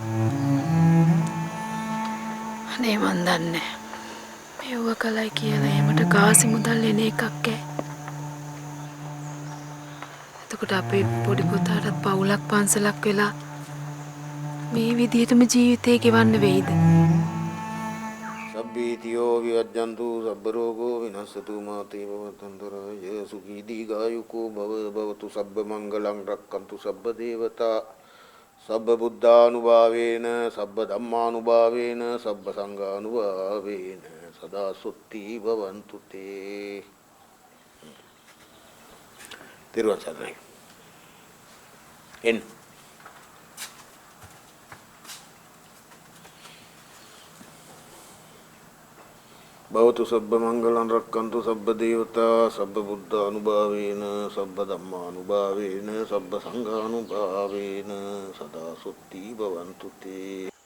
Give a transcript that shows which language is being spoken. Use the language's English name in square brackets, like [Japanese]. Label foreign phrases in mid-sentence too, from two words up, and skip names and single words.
[Sinhala] අනේ මන් දන්නේ මෙව්ව කලයි කියලා එහෙමට කාසි මුදල් එන එකක් ඈ. එතකොට අපේ පොඩි පුතාට පවුලක් පන්සලක් වෙලා මේ විදිහටම ජීවිතේ ගෙවන්න වෙයිද? [Pali] සබ්බීතියෝ විවජ්ජන්තු සබ්බ රෝගෝ විනස්සතු මාතේ භවතන්තරාය සුඛී දීඝායුකෝ භවතු සබ්බ මංගලං රක්칸තු සබ්බ දේවතා සබ්බ බුද්ධානුභාවේන සබ්බ ධම්මානුභාවේන සබ්බ සංඝානුභාවේන සදා සුත්ති භවන්තු තේ. [Sinhala] තිරුවන් සරණයි. එන්න. [Pali] භවතු සබ්බ මංගලං රක්칸තු සබ්බ දේවතා සබ්බ බුද්ධානුභාවේන සබ්බ ධම්මානුභාවේන සබ්බ සංඝානුභාවේන සදා සුත්ති භවන්තු තේ.